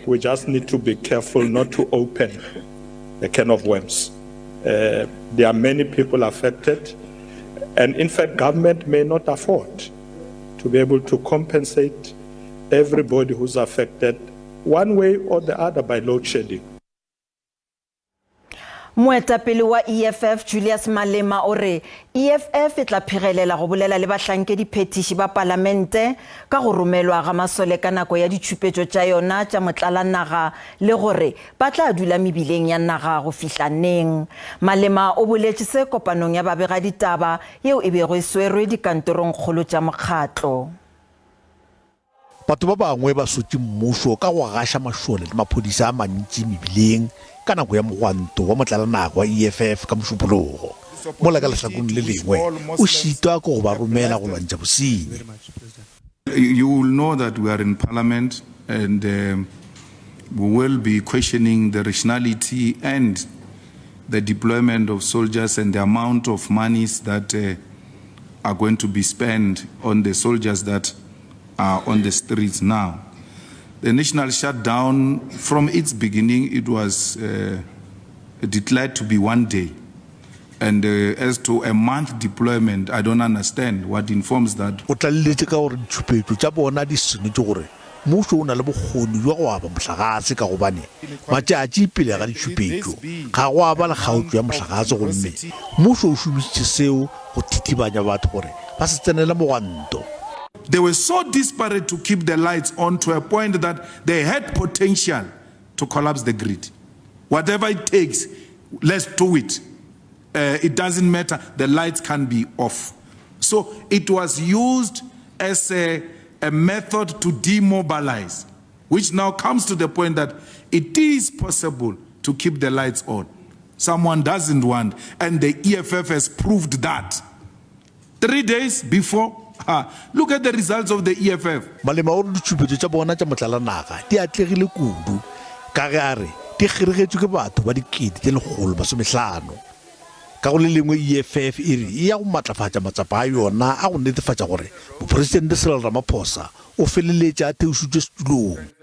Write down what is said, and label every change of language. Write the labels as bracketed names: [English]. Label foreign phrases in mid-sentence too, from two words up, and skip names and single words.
[English] We just need to be careful not to open a can of worms. There are many people affected, and in fact, government may not afford to be able to compensate everybody who's affected one way or the other by load shedding. [Northern Sotho] Moetapele wa EFF Julius Malema o re EFF e tla phirelela go bolela le bahlankedi phetiši ba palamente ka go romelwa ga masole ka nako ya ditšhupetšo tša yona tša motlalanaga le gore ba tla dula mebileng ya naga go fihla neng. Malema o boletše se kopanong ya babegaditaba yeo e bego e swerwe dikantorong kgolo tša mokgatlo. Batho ba bangwe ba sotse mmušo ka go gaša mašole le maphodisa a mantši mebileng ka nako ya mogwanto wa motlalanaga wa EFF ka mošupologo. Mola ka lehlakong le lengwe o šitwa ko go ba romela go lwantša bosenyi. [English] You will know that we are in parliament and we will be questioning the rationality and the deployment of soldiers and the amount of monies that are going to be spent on the soldiers that are on the streets now. The national shutdown, from its beginning, it was declared to be 1 day. And as to a month deployment, I don't understand what informs that. [Northern Sotho] O tlaleletse ka gore ditšhupetšo tša bona di senetše gore mmušo o na le bokgoni jwa go aba mohlagase ka gobane matšatši pele ga ditšhupetšo ga go aba le kgaotšo ya mohlagase gomme mmušo o šomišitše seo go thithibanya batho gore ba se tsenela mogwanto. [English] They were so disparate to keep the lights on to a point that they had potential to collapse the grid. Whatever it takes, let's do it. It doesn't matter, the lights can be off. So it was used as a method to demobilize, which now comes to the point that it is possible to keep the lights on. Someone doesn't want, and the EFF has proved that. 3 days before, look at the results of the EFF. [Northern Sotho] Malema o re ditšhupetšo tša bona tša motlalanaga di atlegile kudu ka ge a re di kgeregetšwe ke batho ba dikete tše 150. Ka go le lengwe EFF e re e ya go matlafatša matsapa a yona a go netefatša gore moporesidente Cyril Ramaphosa o feleletše a theošitše setulong.